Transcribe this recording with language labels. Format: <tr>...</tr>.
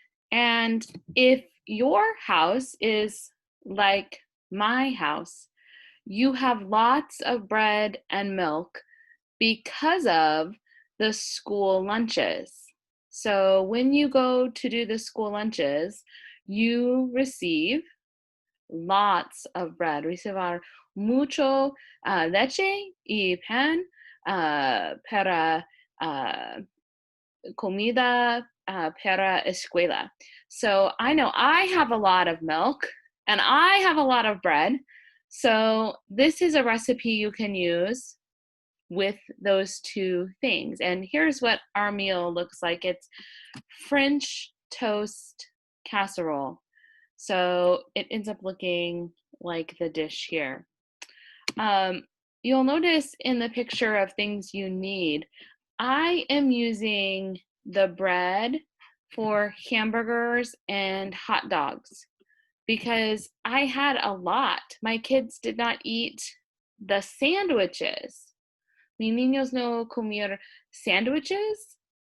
<en>And if your house is like my house, you have lots of bread and milk because of the school lunches. So when you go to do the school lunches, you receive lots of bread. Receive</en> <es>mucho leche y pan para comida para escuela.</es> <en>So I know I have a lot of milk and I have a lot of bread. So this is a recipe you can use with those two things. And here's what our meal looks like. It's French toast casserole. So it ends up looking like the dish here. You'll notice in the picture of things you need, I am using the bread for hamburgers and hot dogs because I had a lot. My kids did not eat the sandwiches.</en> <es>Mi niños no comieron sandwiches.</es>